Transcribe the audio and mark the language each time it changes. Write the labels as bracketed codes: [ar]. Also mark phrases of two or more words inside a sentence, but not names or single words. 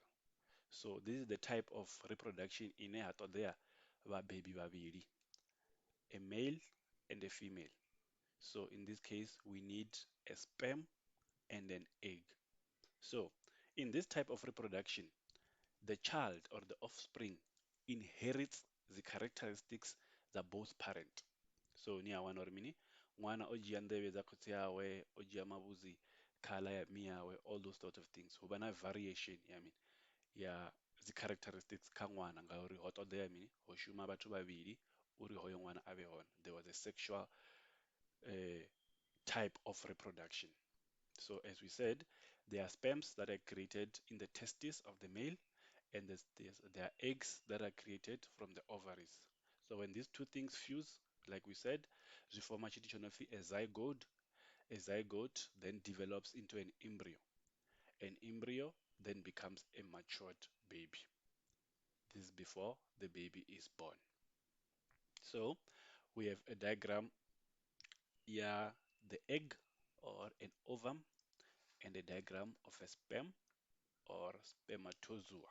[en] So this is the type of reproduction in a there baby vhavhili, a male and a female. So in this case, we need a sperm and an egg. So in this type of reproduction, the child or the offspring inherits the characteristics that both parent. [ve] So ni a wana uri mini, ṅwana o dzhia nḓevhe dza khotsi yawe, o dzhia mavhudzi khala ya mme yawe, [en] all those sort of things. [ve] Hu vha na variation ya dzi characteristics kha ṅwana ngauri ho ṱoḓea mini, ho shuma vhathu vhavhili uri hoyo ṅwana a vhe hone. [en] There was a sexual type of reproduction. So as we said, there are sperms that are created in the testes of the male, and there are eggs that are created from the ovaries. So when these two things fuse, like we said, [ve] zwi forma tshithu tsho no pfi a zygote. [en] A zygote then develops into an embryo. An embryo then becomes a matured baby. This is before the baby is born. So we have a diagram here, the egg or an ovum, and a diagram of a sperm or spermatozoa.